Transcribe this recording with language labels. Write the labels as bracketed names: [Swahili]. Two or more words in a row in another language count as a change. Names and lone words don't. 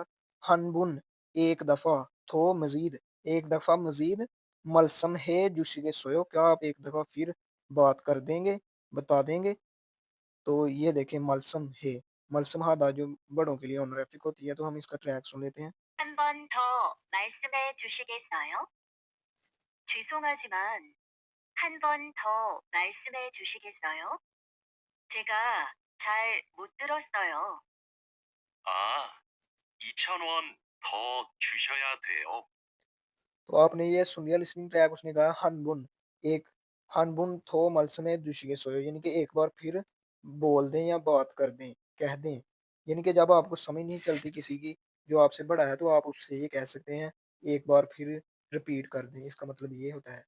[Korean] 한 번 [Urdu] ایک دفعہ، تھو مزید ایک دفعہ مزید, [Korean] 말씀해 주시겠어요 [Urdu] کیا آپ ایک دفعہ پھر بات کر دیں گے، بتا دیں گے? تو یہ دیکھیے [Korean] 말씀해, 말씀하다 [Urdu] جو بڑوں کے لیے آنریفک ہوتی ہے، تو ہم اس کا ٹریک سن لیتے ہیں. [Korean] 한 번 더 말씀해 주시겠어요? 죄송하지만 한 번 더 말씀해 주시겠어요? 제가 잘 못 들었어요. 아, 2,000원 더 주셔야 돼요. [Urdu] تو آپ نے یہ سن لیا [English] listening track, [Urdu] اس نے کہا ہنبن، ایک [Korean] 한번 더 말씀해 주시겠어요 [Urdu] یعنی کہ ایک بار پھر بول دیں یا بات کر دیں، کہہ دیں. یعنی کہ جب آپ کو سمجھ نہیں چلتی کسی کی، جو آپ سے بڑا ہے، تو آپ اس سے یہ کہہ سکتے ہیں، ایک بار پھر ریپیٹ کر دیں، اس کا مطلب یہ ہوتا ہے.